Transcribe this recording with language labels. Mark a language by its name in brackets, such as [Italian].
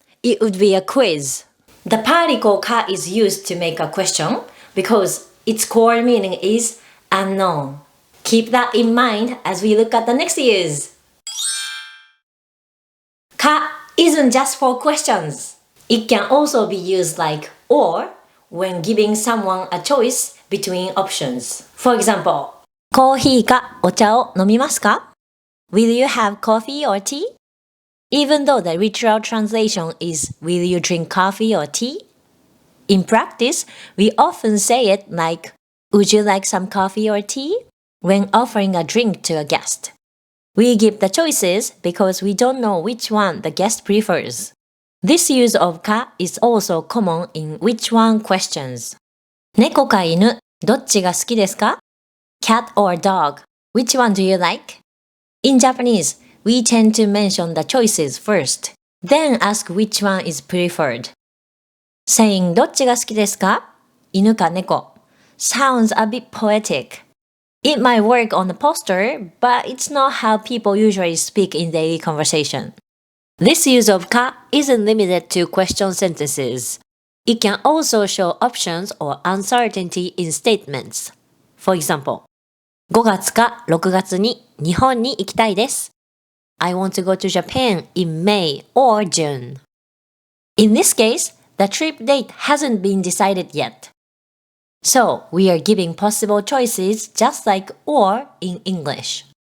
[English] It would be a quiz. The particle ka is used to make a question because its core meaning is unknown. Keep that in mind as we look at the next use. Ka isn't just for questions. It can also be used like or when giving someone a choice between options. For example, [Japanese] コーヒーかお茶を飲みますか? [English] Will you have coffee or tea? Even though the literal translation is will you drink coffee or tea? In practice, we often say it like would you like some coffee or tea? When offering a drink to a guest. We give the choices because we don't know which one the guest prefers. This use of か is also common in which one questions. [Japanese] 猫か犬、どっちが好きですか? [English] Cat or dog, which one do you like? In Japanese, we tend to mention the choices first, then ask which one is preferred. Saying [Japanese] どっちが好きですか? 犬か猫 [English] sounds a bit poetic. It might work on the poster, but it's not how people usually speak in daily conversation. This use of か isn't limited to question sentences. It can also show options or uncertainty in statements. For example, [Japanese] 5月か6月に日本に行きたいです。 [English] I want to go to Japan in May or June. In this case, the trip date hasn't been decided yet. So, we are giving possible choices just like or in English.